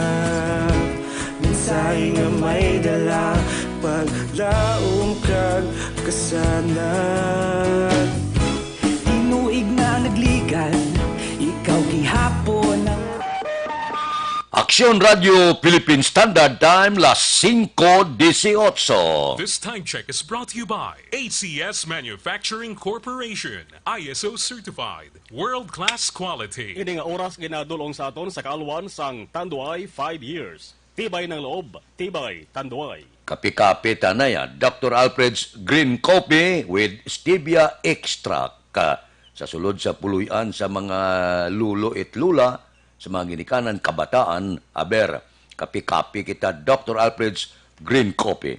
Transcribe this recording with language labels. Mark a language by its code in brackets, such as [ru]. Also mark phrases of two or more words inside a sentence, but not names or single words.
[hil] Mensahe nga may dala, paglaom kag kasanat. Tinuig na nagligan, ikaw gihapon ang Aksyon Radio Philippine Standard Time, las 5:18. [en] This time check is brought to you by ACS Manufacturing Corporation, ISO certified, world-class quality. [hil] Ini nga oras ginadulong sa aton sa kaalwan sang Tanduay 5 years. [tl] Tibay ng loob, tibay Tanduay. [hil] Kapi-kapi tanaya, Dr. Alfred's Green Coffee with Stevia Extract. Sa sulod sa puluyan sa mga lulo at lula, sa mga ginikanan, kabataan, aber, kapi-kapi kita, Dr. Alfred's Green Coffee.